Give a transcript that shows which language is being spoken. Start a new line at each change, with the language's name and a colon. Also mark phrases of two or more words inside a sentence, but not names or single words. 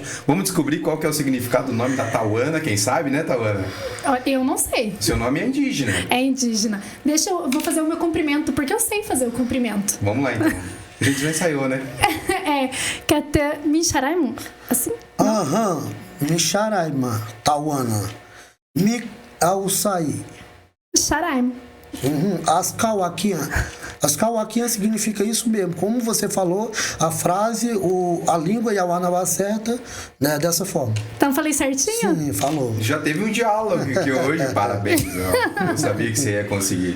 Portuguese: Vamos descobrir qual que é o significado do nome da Tauana, quem sabe, Tauana? Eu não sei. Seu nome é indígena. É indígena. Vou fazer o meu cumprimento, porque eu sei fazer o cumprimento. Vamos lá, então. A gente já ensaiou,
Yawalapití: Catan Micharaimon. Assim? Micharaima, Tauana. Mi Ausai. Charaim.
Portuguese: As Kauaquinha significa isso mesmo. Como você falou, a frase, a língua Yawanawá certa, dessa forma. Então falei certinho? Sim, falou. Já teve um diálogo aqui hoje, parabéns. Eu sabia que você ia conseguir.